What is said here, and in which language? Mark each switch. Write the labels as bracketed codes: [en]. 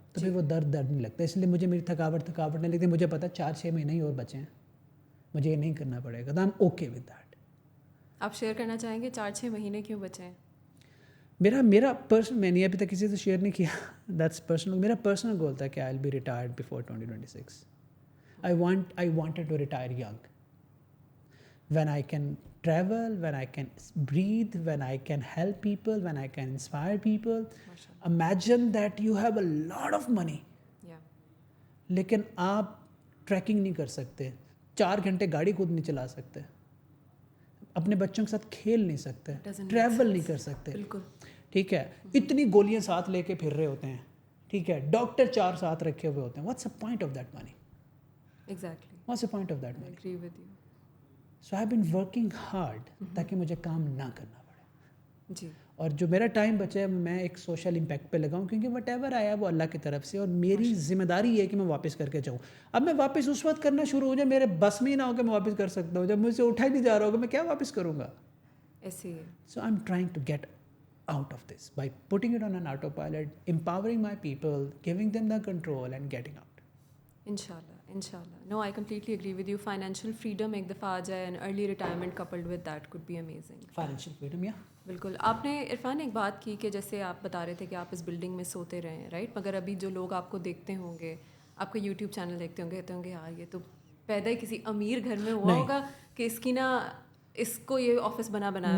[ur] تو پھر وہ درد نہیں لگتا. اس لیے مجھے میری تھکاوٹ نہیں لگتی. مجھے پتا 4-6 مہینے ہی اور بچے ہیں, مجھے یہ نہیں کرنا پڑے گا, تو [en] I am okay with that. [ur] آپ شیئر کرنا چاہیں گے 4-6 مہینے کیوں بچے ہیں؟ میرا پرسنل, میں نے ابھی تک کسی سے شیئر نہیں کیا, [en] That's personal. [ur] میرا پرسنل گول تھا کہ [en] I will be retired before 2026. I wanted to retire young, when I can travel, when I can breathe, when I can help people, when I can inspire people. Imagine that you have a lot of money, [ur] لیکن آپ tracking نہیں کر سکتے, 4 گھنٹے گاڑی خود نہیں چلا سکتے, اپنے بچوں کے ساتھ کھیل نہیں سکتے, ٹریول نہیں کر سکتے, ٹھیک ہے, اتنی گولیاں ساتھ لے کے پھر رہے ہوتے ہیں, ٹھیک ہے, ڈاکٹر 4 ساتھ رکھے ہوئے ہوتے ہیں. [en] What's the point of that money? Exactly. What's the point of that money? I agree with you. So I've been working hard [ur] تاکہ مجھے کام نہ کرنا پڑے. جی. اور جو میرا ٹائم بچا ہے میں ایک سوشل امپیکٹ پہ لگاؤں, کیونکہ وٹ ایور آیا وہ اللہ کی طرف سے, اور میری ذمہ داری یہ ہے کہ میں واپس کر کے جاؤں. اب میں واپس اس وقت کرنا شروع ہو جائے میرے بس میں ہی نہ ہو کہ میں واپس کر سکتا ہوں. جب مجھ سے اٹھا ہی نہیں جا رہا ہوگا میں کیا واپس کروں گا. ایسے ہی ہے. [en] So I'm trying to get out of this by putting it on an autopilot, empowering my people, giving them the control and getting out. انشاءاللہ. No, I completely agree with you. Financial freedom [ur] ایک دفعہ آ جائے [en] And early retirement coupled with that could be amazing. Financial freedom, یا [ur] بالکل. آپ نے عرفان ایک بات کی کہ جیسے آپ بتا رہے تھے کہ آپ اس بلڈنگ میں سوتے رہے ہیں, رائٹ, مگر ابھی جو لوگ آپ کو دیکھتے ہوں گے, آپ کا یوٹیوب چینل دیکھتے ہوں گے, کہتے ہوں گے یار یہ تو پیدا ہی کسی امیر گھر میں ہوا ہوگا کہ اس کی نا اس کو یہ آفس بنایا.